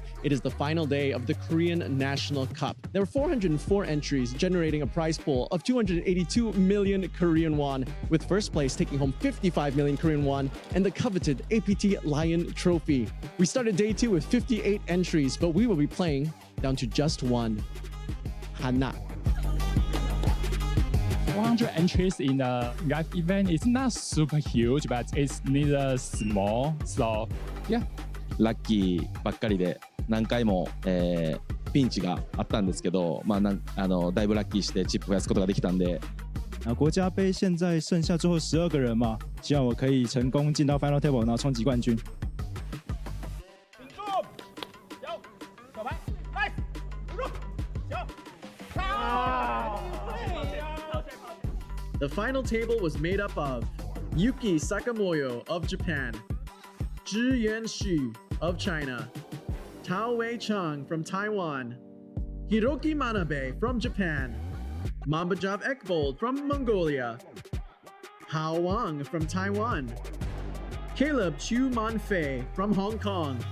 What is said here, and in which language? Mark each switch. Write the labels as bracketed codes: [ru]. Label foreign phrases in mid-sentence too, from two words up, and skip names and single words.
[en] It is the final day of the Korean National Cup. There were 404 entries, generating a prize pool of 282 million Korean won, with first place taking home 55 million Korean won and the coveted APT Lion Trophy. We started day 2 with 58 entries, but we will be playing down to just one. Hana. 400 entries in a live event is not super huge, but it's neither small. So, yeah. [ja] ラッキーばっかりで何回も、ピンチがあったんですけど、だいぶラッキーしてチップ増やすことができたんで。 [zh] 国家杯现在剩下最后12个人嘛，希望我可以成功进到 [en] Final Table， [zh] 然后冲击冠军。 [en] The final table was made up of Yuki Sakamoyo of Japan, Zhi Yanxu of China, Tao Wei Chang from Taiwan, Hiroki Manabe from Japan, Mambajav Ekbold from Mongolia, Hao Wang from Taiwan, Caleb Chu Manfei from Hong Kong.